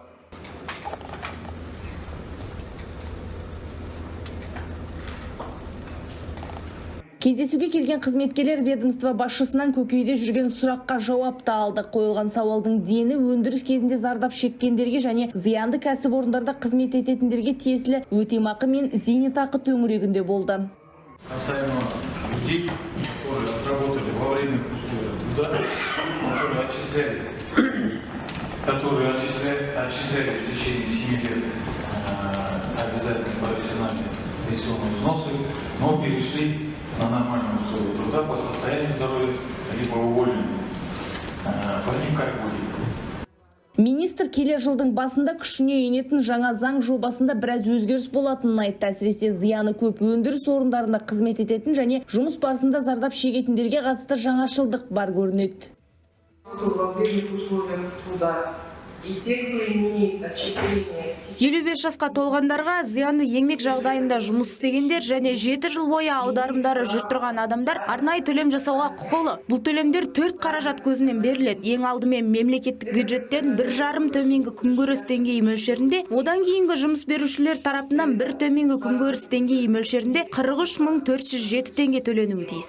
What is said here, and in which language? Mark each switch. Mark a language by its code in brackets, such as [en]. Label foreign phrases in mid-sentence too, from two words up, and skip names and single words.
[kk] Кездесуге келген қызметкерлер ведомство басшысынан көкейде жүрген сұраққа жауапты алды. Қойылған сауалдың дені өндіріс кезінде зардап шеккендерге және зиянды кәсіпорындарда қызмет ететіндерге тиесілі өтемақы мен зейнетақы төңірегінде болды. [ru] Касаемо людей, которые отработали во время труда, которые отчисляли в течение 7 лет обязательно профессиональные пенсионные взносы, но перешли на нормальные условия труда по состоянию здоровья, либо уволены. По ним как будет? [kk] Министр келер жылдың басында күшіне енетін жаңа заң жобасында біраз өзгеріс болатынын айтты. Әсіресе зияны көп өндіріс орындарында қызмет ететін және жұмыс барысында зардап шегетіндерге қатысты жаңашылдық бар көрінеді. [ru] И те, кто имеет отчисление. [kk] 55 жасқа толғандарға зиянды еңбек жағдайында жұмыс істегендер және 7 жыл бойы аударымдары жүріп тұрған адамдар арнайы төлем жасауға құқылы. Бұл төлемдер 4 қаражат көзінен беріледі. Ең алдымен мемлекеттік бюджеттен 1,5 төменгі күнкөріс деңгейі мөлшерінде, одан кейінгі жұмыс берушілер тарапынан 1 төменгі күнкөріс деңгейі мөлшерінде 43.407 теңге төленуі тиіс.